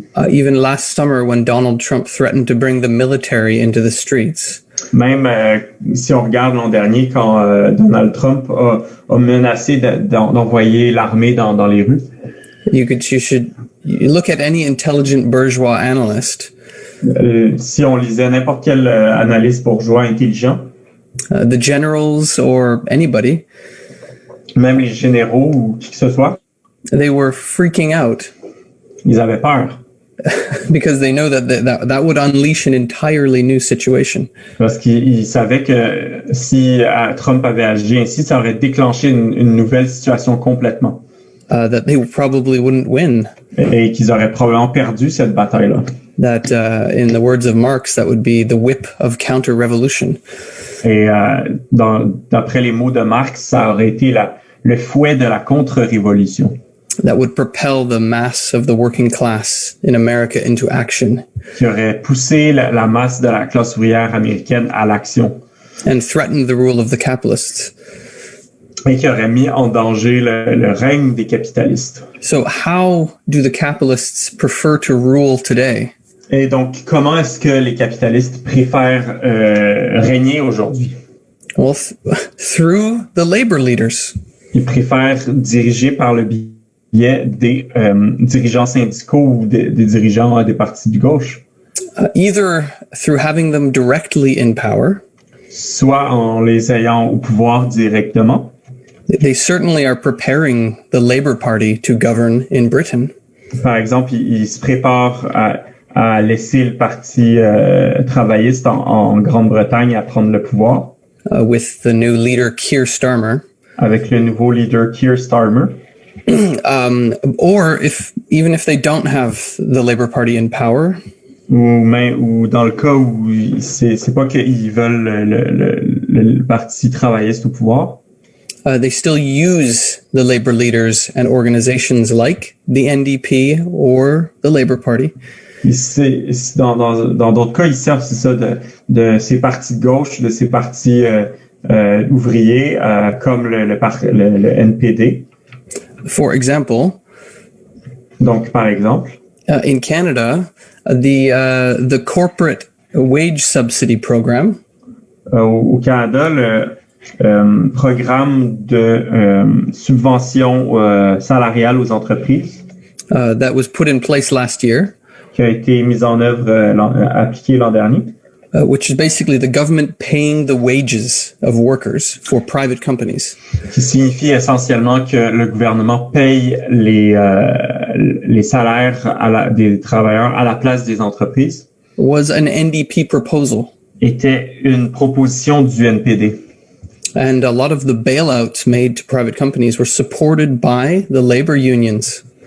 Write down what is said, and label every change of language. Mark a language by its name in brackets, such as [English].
[English] Even last summer when Donald Trump threatened to bring the military into the streets. [French] Même si on regarde l'an dernier quand Donald Trump a menacé d'envoyer l'armée dans les rues. [English] You should look at any intelligent bourgeois analyst. [French] Si on lisait n'importe quel analyste bourgeois intelligent. [English] The generals or anybody. [French] Même les généraux ou qui que ce soit. [English] They were freaking out. [French] Ils avaient peur. [English] Because they know that would unleash an entirely new situation. [French] Parce qu'ils savaient que si Trump avait agi ainsi, ça aurait déclenché une nouvelle situation complètement. [English] That they probably wouldn't win. [French] Et qu'ils auraient probablement perdu cette bataille-là. [English] That, in the words of Marx, that would be the whip of counter-revolution. [French] Et d'après les mots de Marx, ça aurait été le fouet de la contre-révolution. [English] That would propel the mass of the working class in America into action. [French] Qui aurait poussé la masse de la classe ouvrière américaine à l'action. [English] And threatened the rule of the capitalists. [French] Et qui aurait mis en danger le règne des capitalistes. [English] So how do the capitalists prefer to rule today? [French] Et donc, comment est-ce que les capitalistes préfèrent régner aujourd'hui? [English] Well, through the labor leaders. [French] Ils préfèrent diriger par le biais des dirigeants syndicaux ou des dirigeants des partis de gauche. [English] Either through having them directly in power. [French] Soit en les ayant au pouvoir directement. [English] They certainly are preparing the Labour Party to govern in Britain. [French] Par exemple, ils se préparent à laisser le parti travailliste en Grande-Bretagne à prendre le pouvoir. [English] With the new leader Keir Starmer. [French] Avec le nouveau leader Keir Starmer. [English] Or even if they don't have the Labour Party in power. [French] Ou dans le cas où c'est pas qu'ils veulent le parti travailliste au pouvoir. [English] They still use the labor leaders and organizations like the NDP or the Labour Party. [French] Dans d'autres cas, ils servent, c'est ça, de ces partis de gauche, de ces partis ouvriers, comme le NPD. [English] For example. [French] Donc, par exemple. [English] In Canada, the corporate wage subsidy program. [French] Au Canada, le programme de subvention salariale aux entreprises. [English] That was put in place last year. [French] Qui a été mis en œuvre, appliqué l'an dernier. [English] Which is basically the government paying the wages of workers for private companies. [French] Qui signifie essentiellement que le gouvernement paye les salaires des travailleurs à la place des entreprises. [English] was an NDP proposal. [French] était une proposition du NPD. [English] And a lot of the bailouts made to private companies were supported by the labor unions.